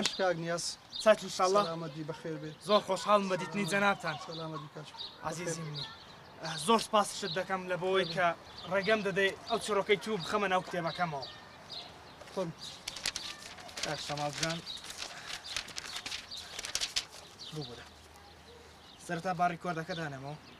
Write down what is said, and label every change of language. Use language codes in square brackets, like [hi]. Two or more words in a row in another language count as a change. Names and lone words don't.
[ckb] کاک نیاز ساعت [ar] ان شاء الله [ckb] سلامەتی بەخێر بێ زۆر خۆشحاڵم بە دیتنی جەنابتان. سلامەتی کاک عزیزی منی زۆر سپاسشت دەکەم لە بۆەوەی کە ڕێگەم دەدەی ئەو چۆرۆکەی تو بخەمە ناو کتێبەکەمەوە. خۆم کاک شەمال جان ببوورە سەرەتا با ڕیکۆردەکە دانێمەوە.